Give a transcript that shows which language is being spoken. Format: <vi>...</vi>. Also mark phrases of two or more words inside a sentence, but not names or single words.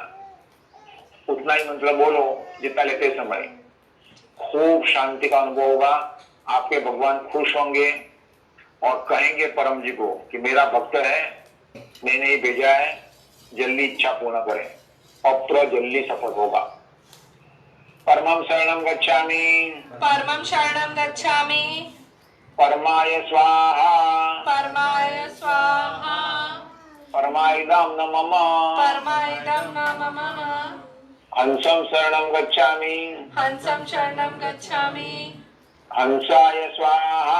<hi>उतना ही मंत्र बोलो जितना लेते समय। खूब शांति का अनुभव होगा। आपके भगवान खुश होंगे और कहेंगे परम जी को कि मेरा भक्त है, मैंने ही भेजा है, जल्दी इच्छा पूर्ण करें। पत्र जल्दी सफल होगा।</hi> <sa>परमं शरणं गच्छामि। परमं शरणं गच्छामि। परमाय स्वाहा। परमाय स्वाहा। परमाइदं न मम। परमाइदं न मम। हंसं शरणं गच्छामि। हंसं शरणं गच्छामि। हंसाय स्वाहा।</sa>